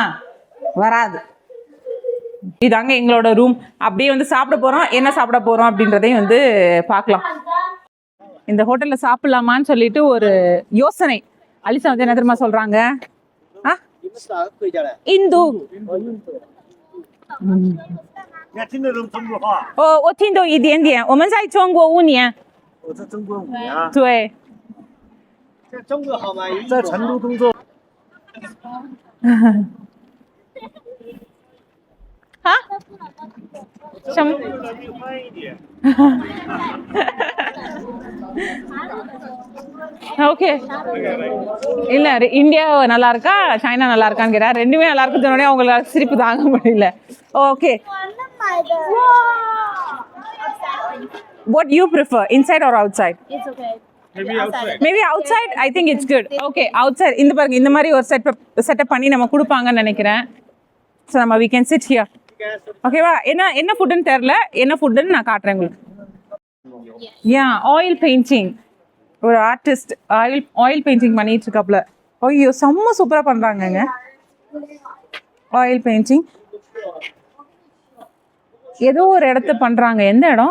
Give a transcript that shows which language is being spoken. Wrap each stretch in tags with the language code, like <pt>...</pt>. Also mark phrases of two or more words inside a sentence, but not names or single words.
<ta>வராது. இதாங்க எங்களோட ரூம். அப்படியே வந்து சாப்பிட போகிறோம். என்ன சாப்பிட போகிறோம் அப்படின்றதையும் வந்து பார்க்கலாம். இந்த ஹோட்டலில் சாப்பிட்லாமான்னு சொல்லிட்டு ஒரு யோசனை. அலிசா வந்து என்ன தெரியுமா சொல்கிறாங்க? இந்து</ta> <zh>我听懂一点点。我们在中国5年。我在中国5年啊。对。在中国好吗？在成都工作。啊？什么？ஓகே.</zh> <ta>இல்லை இந்தியா நல்லா இருக்கா சைனா நல்லா இருக்கான்னு கேட்டா ரெண்டுமே நல்லா இருக்குன்னு சொன்னோடனே அவங்களுக்கு சிரிப்பு தாங்க முடியல. ஓகே.</ta> <en>What you prefer, inside or outside? It's okay. Maybe outside. I think it's good. Okay, outside.</en> <ta>இந்த பாருங்க இந்த மாதிரி ஒரு செட்டப் பண்ணி நம்ம கொடுப்பாங்கன்னு நினைக்கிறேன். ஸோ நம்ம</ta> <en>we can sit here.</en> <ta>ஓகேவா? என்ன ஃபுட்டுன்னு தெரில. என்ன ஃபுட்டுன்னு நான் காட்டுறேன் உங்களுக்கு.</ta> <en>oil painting.</en> <ta>ஒரு ஆர்டிஸ்ட்</ta> <en>oil painting</en> <ta>பண்ணிட்டு இருக்காப்புல. ஐயோ செம்ம சூப்பராக பண்ணுறாங்கங்க</ta> <en>oil painting.</en> <ta>ஏதோ ஒரு இடத்த பண்ணுறாங்க. எந்த இடம்?</ta>